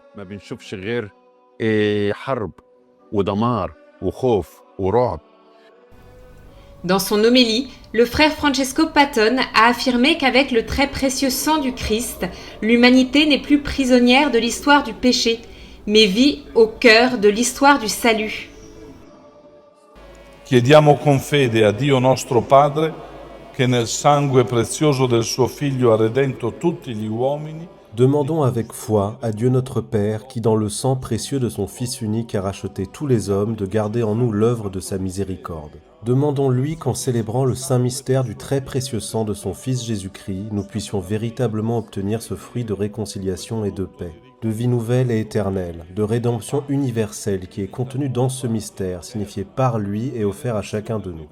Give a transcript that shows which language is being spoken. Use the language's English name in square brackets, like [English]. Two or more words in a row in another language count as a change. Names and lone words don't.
[French] Dans son homélie, le frère Francesco Patton a affirmé qu'avec le très précieux sang du Christ, l'humanité n'est plus prisonnière de l'histoire du péché, mais vit au cœur de l'histoire du salut. [Italian] Chiediamo con fede a Dio nostro Padre che nel sangue prezioso del suo Figlio ha redento tutti gli uomini. [French] Demandons avec foi à Dieu notre Père qui dans le sang précieux de son Fils unique a racheté tous les hommes de garder en nous l'œuvre de sa miséricorde. Demandons-lui qu'en célébrant le saint mystère du très précieux sang de son Fils Jésus-Christ, nous puissions véritablement obtenir ce fruit de réconciliation et de paix, de vie nouvelle et éternelle, de rédemption universelle qui est contenu dans ce mystère, signifié par lui et offert à chacun de nous.